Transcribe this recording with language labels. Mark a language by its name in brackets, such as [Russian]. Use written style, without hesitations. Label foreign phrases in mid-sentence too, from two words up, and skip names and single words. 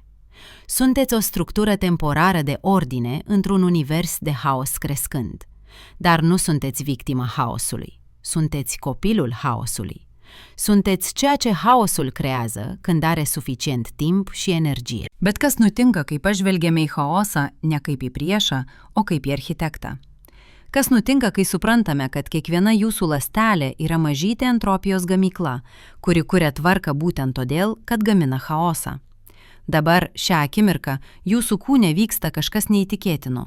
[Romanian] Sunteți o structură temporară de ordine într-un univers de haos crescând, dar nu sunteți victima haosului, sunteți copilul haosului. Sunteți ceea ce haosul creează când are suficient timp și energie. [Lithuanian] Bet kas nutinka, kai pažvelgiame į chaosą ne kaip į priešą, o kaip į architektą? Kas nutinka, kai suprantame, kad kiekviena jūsų ląstelė yra mažytė entropijos gamykla, kuri kuria tvarką būtent todėl, kad gamina chaosą? Dabar šią akimirką jūsų kūne vyksta kažkas neįtikėtino.